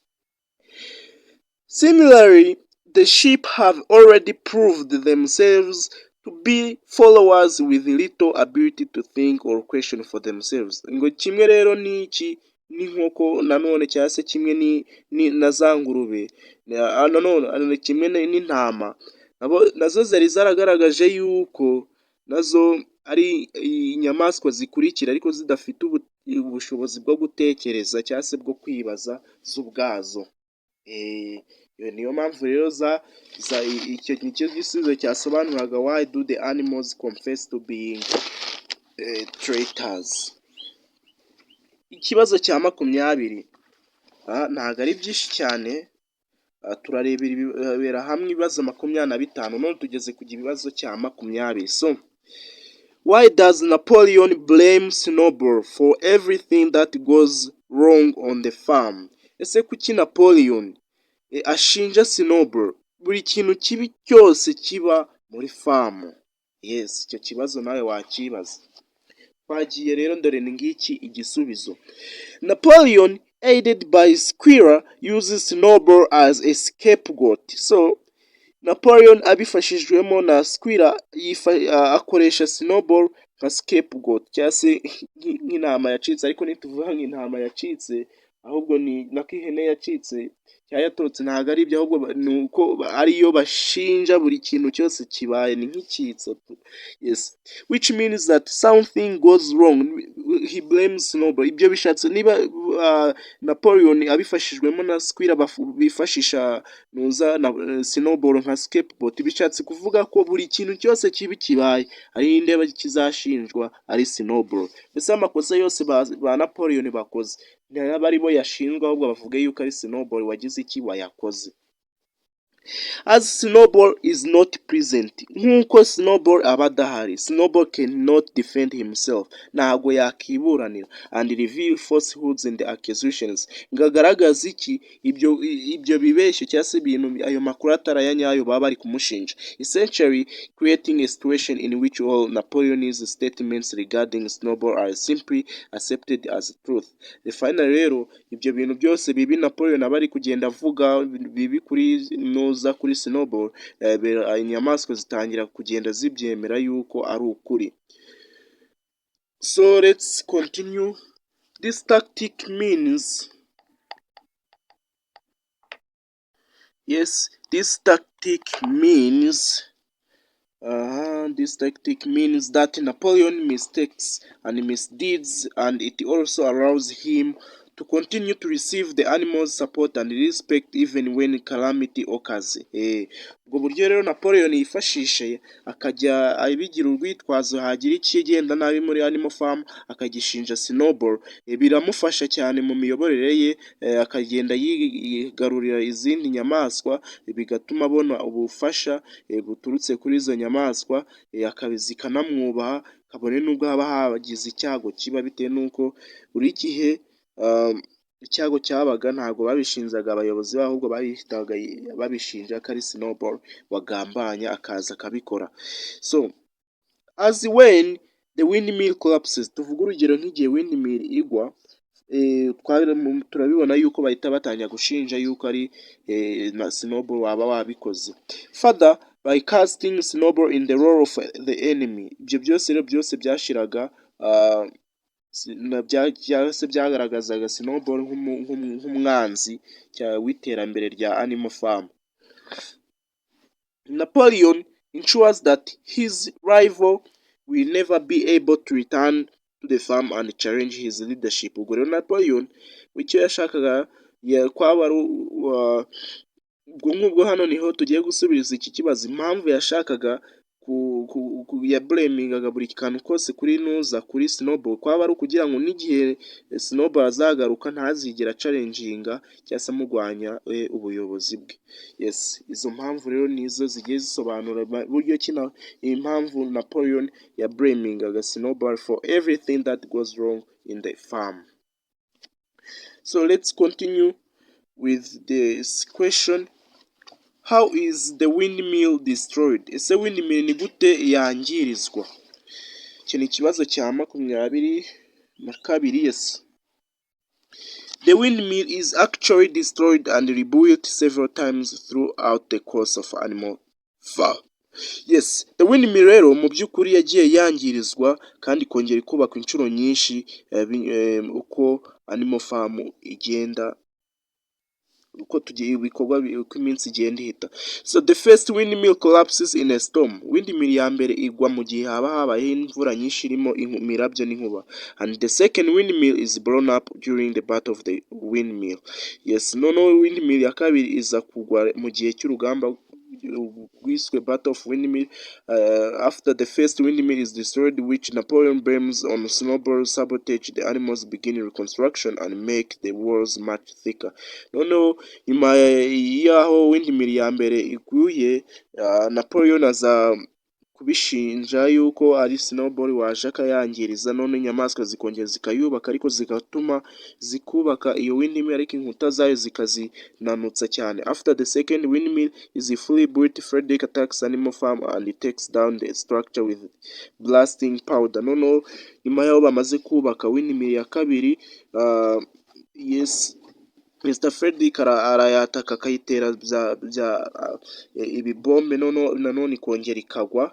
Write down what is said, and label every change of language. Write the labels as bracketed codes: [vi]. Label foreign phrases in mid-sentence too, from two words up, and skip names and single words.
[en] Similarly, the sheep have already proved themselves to be followers with little ability to think or question for themselves. [rw] Ngo kimwe rero n'iki n'inkoko nanone cyangwa se kimwe na za ngurube nanone kimwe n'intama, nazo zari zaragaragaje yuko nazo ari inyamaswa zikurikira ariko zidafite ubushobozi bwo gutekereza cyangwa se bwo kwibaza z'ubwazo. Niyo mpamvu rero icyo nicyo gisubizo cyasobanuraga [en] why do the animals confess to being traitors. [rw] Ikibazo cya 20 ntabwo ari byinshi cyane, turarebera hamwe ibibazo 25 none tugeze ku ibibazo cya 20. [en] So why does Napoleon blame Snowball for everything that goes wrong on the farm? [rw] Ese kuki Napoleon ashinja Snowball buri kintu kibi cyose kiba muri famu? Yes, icyo kibazo nawe wakibaza. Twagiye rero ndore ngiki igisubizo. [en] Napoleon, aided by Squirrel, uses Snowball as a scapegoat. [rw] So Napoleon abifashijwemo na Squirrel akoresha Snowball nka scapegoat cyangwa se nk'intama yacitse, ariko ntituvuga nk'intama yacitse ahubwo ni nako ihene yacitse cyangwa yatorotse, ntabwo ari ibyo ahubwo ni uko ariyo bashinja buri kintu cyose kibaye, ni nk'icyitso. [en] Yes, which means that something goes wrong, he blames Snowball. [rw] Ibyo bishatse niba Napoleon abifashijwemo na Squirrel bifashisha Snowball nka scapegoat, bishatse kuvuga ko buri kintu cyose kibi kibaye ari indeba kizashinjwa ari Snowball. Mbese amakosa yose ba Napoleon bakoze ntiyaba ari bo yashinjwa, ahubwo bavuga yuko ari Snowball wagize iki wayakoze. [en] As Snowball is not present, [rw] nk'uko Snowball aba adahari, [en] Snowball cannot defend himself, [rw] ntabwo yakiburanira, [en] and reveal falsehoods and accusations, [rw] ngagaragaza iki ibyo bibeshyo cyangwa se ibintu ayo makuru atari aya nyayo baba bari kumushinja, [en] essentially creating a situation in which all Napoleon's statements regarding Snowball are simply accepted as truth. The final [rw] rero ibyo bintu byose bibi Napoleon aba ari kugenda avuga bibi kuri kuri Snowball, inyamaswa zitangira kugenda zibyemera yuko ari ukuri. [en] So let's continue. This tactic means that Napoleon mistakes and misdeeds, and it also allows him to continue to receive the animals' support and respect even when calamity occurs. [rw] Ubwo buryo rero Napoleon yifashishe akajya abigira urwitwazo hagira ikigenda nabi muri animal farm akagishinja Snowball, biramufasha cyane mu miyoborere ye, akagenda yigarurira izindi nyamaswa, bigatuma abona ubufasha buturutse kuri izo nyamaswa, zikanamwubaha, kabone nubwo haba hagize icyago kiba, bitewe n'uko buri gihe icyago cyabaga ntabwo babishinjaga abayobozi babo, ahubwo bahitaga babishinja ko ari Snowball wagambanye akaza akabikora. [en] So as when the windmill collapses, [rw] tuvuga urugero nk'igihe windmill igwa, turabibona yuko bahita batangira gushinja yuko ari Snowball waba wabikoze. [en] Further, by casting Snowball in the role of the enemy, [rw] ibyo byose rero byose byashiraga byagaragazaga Snowball nk'umwanzi w'iterambere rya animal farm. [en] Napoleon ensures that his rival will never be able to return to the farm and challenge his leadership. [rw] Ubwo rero Napoleon icyo yashakaga kwaba ari ubwo hano niho tugiye gusubiriza iki kibazo, impamvu yashakaga ya blamingaga buri kantu kose kuri nuza kuri Snowball, kwaba ari ukugira ngo n'igihe Snowball azagaruka ntazigera challenginga cyangwa se amurwanya ubuyobozi bwe. Yes, izo mpamvu rero nizo zigiye zisobanura buryo kina impamvu Napoleon ya blamingaga Snowball [en] for everything that goes wrong in the farm. So let's continue with this question. How is the windmill destroyed? [rw] Ese windmill ni gute yangirizwa? Icyo ni ikibazo cya 22. [en] Yes. The windmill is actually destroyed and rebuilt several times throughout the course of animal farm. [rw] Yes, [en] the windmill [rw] rero mu by'ukuri yagiye yangirizwa kandi kongera ikubakwa inshuro nyinshi uko animal farm igenda uko tugiye ibikorwa uko iminsi igenda ihita. [en] So the first windmill collapses in a storm. [rw] Windmill ya mbere igwa mu gihe haba habaye imvura nyinshi irimo imirabyo n'inkuba. [en] And the second windmill is blown up during the battle of the windmill. [rw] Yes, windmill ya kabiri iza kugwa mu gihe cy'urugamba rwiswe Battle of Windmill. [en] After the first windmill is destroyed, which Napoleon blames on Snowball sabotage, the animals begin reconstruction and make the walls much thicker. [rw] Nyuma y'aho windmill ya mbere iguye, Napoleon aza kubishinja yuko ari Snowball waje akayangiriza, inyamaswa zikongera zikayubaka ariko zigatuma zikubaka iyo windmill ariko inkuta zayo zikazinanutsa cyane. [en] After the second windmill is fully built, Frederick attacks animal farm and takes down the structure with blasting powder. [rw] Nyuma y'aho bamaze kubaka windmill ya kabiri, yes, Mr. Frederick arayataka akayitera ibibombe nanone ikongera ikagwa.